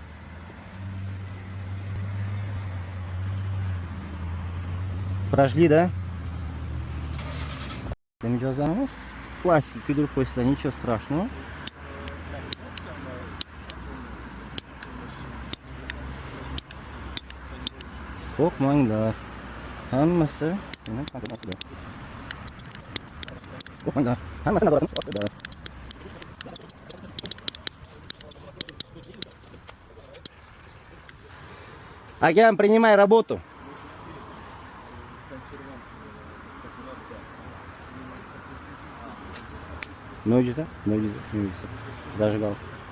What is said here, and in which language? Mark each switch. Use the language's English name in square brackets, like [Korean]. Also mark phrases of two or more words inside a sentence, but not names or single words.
[Russian] Прожгли, да? [Uzbek] Mijozlarimiz plastik kuydirib qo'ysalar, [Russian] nичего страшного. [Uzbek] Qo'rqmanglar. Hammasi qo'rqmanglar. Hammasi nazoratimiz ostida. [Russian] Агент, принимай работу. [Uzbek] Mo'jiza. Zажигалка.